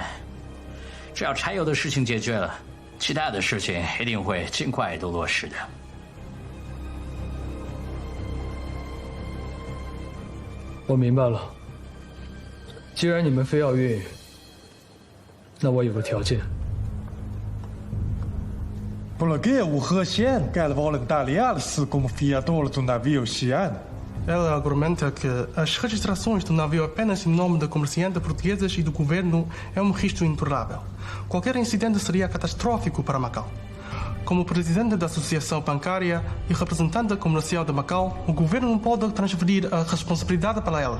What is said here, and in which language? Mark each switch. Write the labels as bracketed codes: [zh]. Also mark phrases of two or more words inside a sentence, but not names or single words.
[zh] 只要柴油的事情解决了，其他的事情一定会尽快都落实的。我明白了。既然你们非要运，那我有个条件。 [pt] Porque o Russian quer voluntariar-se como fiador do navio Xi'an. Ela argumenta que as registrações do navio apenas em nome de comerciantes portugueses e do governo é registro intolerável. Qualquer incidente seria catastrófico para Macau. Como presidente da Associação Bancária e representante comercial de Macau, o governo não pode transferir a responsabilidade para ela.